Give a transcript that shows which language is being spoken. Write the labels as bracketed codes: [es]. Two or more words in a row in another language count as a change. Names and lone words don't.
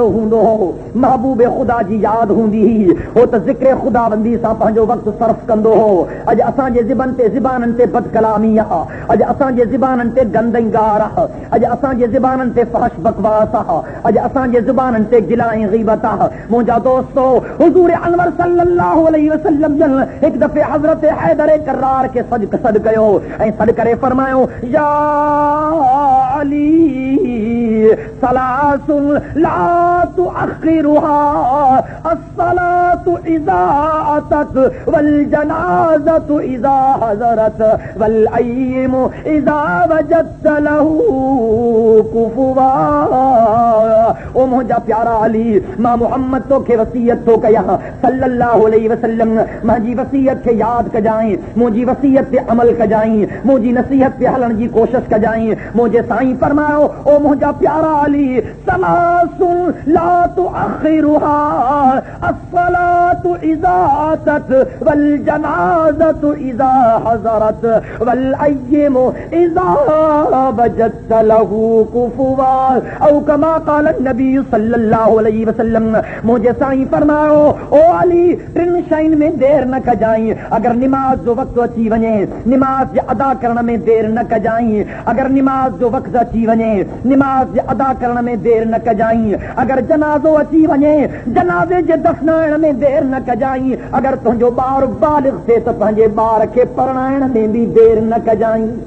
[sd] हूंदो हो महबूब ख़ुदा जी यादि हूंदी हुई हो त ज़िक्र ख़ुदाबंदी सां पंहिंजो वक़्तु सर्फ कंदो हो अॼु असांजे ज़बाननि ते बदकलामी आहे अॼु असांजे ज़बाननि ते गंदगार आहे अॼु असांजे ज़बाननि ते फहश बकवास आहे अॼु असांजे ज़बाननि ते गिला ऐं ग़ीबत आहे मुंहिंजा दोस्तो हुज़ूर अनवर [ar] صلى الله عليه وسلم [sd] जन हिकु दफ़े हज़रत हैदर करार खे सॾु कयो ऐं सॾु करे फरमायो या [ar] علي ثلاث لا تؤخرها الصلاة إذا أتت والجنازة إذا حضرت والأيم إذا وجدت لها كفؤا [sd] ओ मुंहिंजा प्यारा अली मां मोहम्मद तोखे वसीयत थो कयां [ar] صلى الله عليه وسلم [sd] मुंहिंजी वसीयत खे यादि कजांइ मुंहिंजी वसीयत ते अमल कजांइ मुंहिंजी नसीहत ते हलण जी कोशिश कजांइ मुझे साईं फरमायो ओ मुंहिंजा प्यारा अली [ar] ثلاث لا تؤخرها الصلاة إذا أتت والجنازة إذا حضرت والأيم إذا وجدت لها كفؤا أو كما قال النبي صلى الله عليه وسلم मुझे [sd] साईं फरमायो ओ अली टिन शयुनि में देर न कजाई अगर निमाज़ जो वक़्तु अची वञे निमाज़ जे अदा करण में देर न कजाई अगर निमाज़ जो वक़्त अची वञे निमाज़ जे अदा करण में देर न कजाई अगर जनाज़ो अची वञे जनाज़े जे दफ़नाइण में देर न कजाई अगर तुंहिंजो ॿार बालिग़ थिए त पंहिंजे ॿार खे परणाइण में बि देर न कजाई